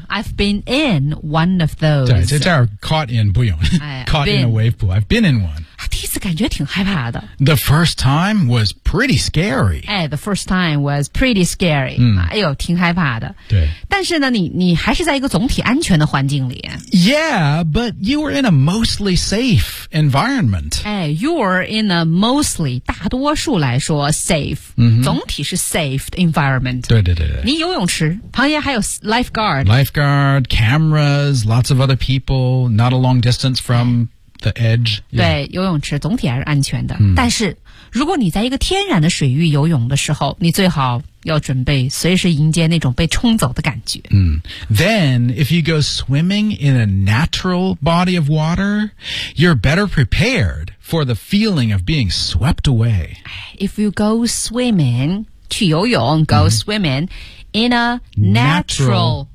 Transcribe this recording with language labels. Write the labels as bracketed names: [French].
[English] I've been in one of those. Caught in [Chinese] 不用 [English] caught in a wave pool. I've been in one. [Chinese] 第一次感觉挺害怕的。 [English] The first time was pretty scary. 哎 ,the first time was pretty scary.、 [Chinese] 哎呦挺害怕的。对。但是呢你还是在一个总体安全的环境里。 [English] Yeah, but you were in a mostly safe environment. 哎 ,you were in a mostly, [Chinese] 大多数来说 [English] safe,、 [Chinese] 总体是 [English] safe environment. [Chinese] 对对对对。你游泳池旁边还有 lifeguard。 [English] Lifeguard, cameras, lots of other people, not a long distance from... The edge.、Yeah. [Chinese] 对，游泳池总体还是安全的。但是，如果你在一个天然的水域游泳的时候，你最好要准备随时迎接那种被冲走的感觉。 [English] Then, if you go swimming in a natural body of water, you're better prepared for the feeling of being swept away. If you go swimming, [Chinese] 去游泳 [English] go swimming in a natural